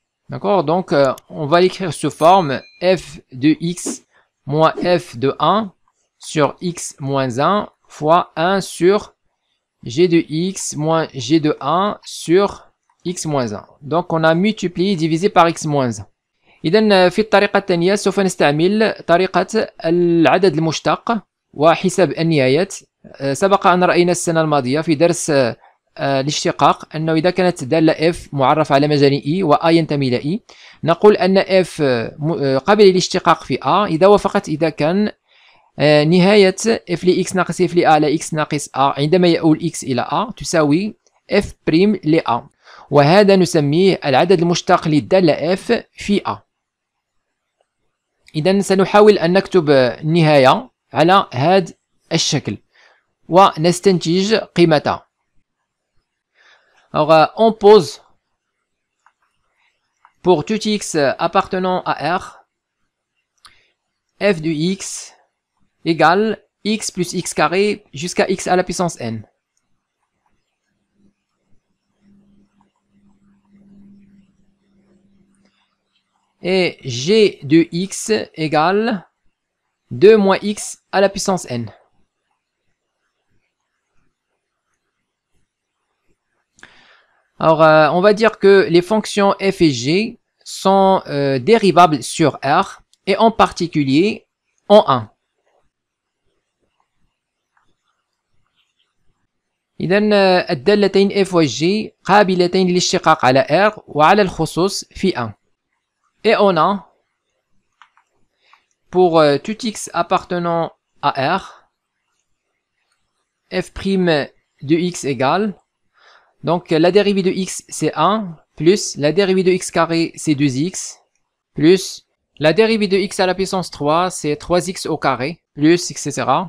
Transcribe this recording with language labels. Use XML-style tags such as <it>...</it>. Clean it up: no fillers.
<fr>D'accord, donc on va l'écrire sous forme f de x moins f de 1 sur x moins 1 fois 1 sur g de x moins g de 1 sur x moins 1. Donc on a multiplié divisé par x moins 1.</fr> <ar>إذن في الطريقة الثانية سوف نستعمل طريقة العدد المشتق وحساب النهايات. سبق أن رأينا السنة الماضية في درس الاشتقاق أنه إذا كانت دالة f معرف على مجال e و a ينتمي إلى e نقول أن f قابل للاشتقاق في a إذا وافقت إذا كان نهاية f لx ناقص f لa على x ناقص a عندما يؤول x إلى a تساوي f بريم ل a، وهذا نسميه العدد المشتق للدالة f في a. إذا سنحاول أن نكتب النهاية على هذا الشكل ونستنتج قيمتها.</ar> <fr>Alors, on pose pour tout x appartenant à R, f de x égale x plus x carré jusqu'à x à la puissance n. Et g de x égale 2 moins x à la puissance n. Alors, on va dire que les fonctions f et g sont dérivables sur R et en particulier en 1.</fr> <ar>إذن الدالتين f و g قابلتين للاشتقاق على R وعلى الخصوص في 1.</ar> <fr>Et on a pour tout x appartenant à R, f' de x égale, donc la dérivée de x c'est 1, plus la dérivée de x carré c'est 2x, plus la dérivée de x à la puissance 3 c'est 3x au carré, plus etc.</fr>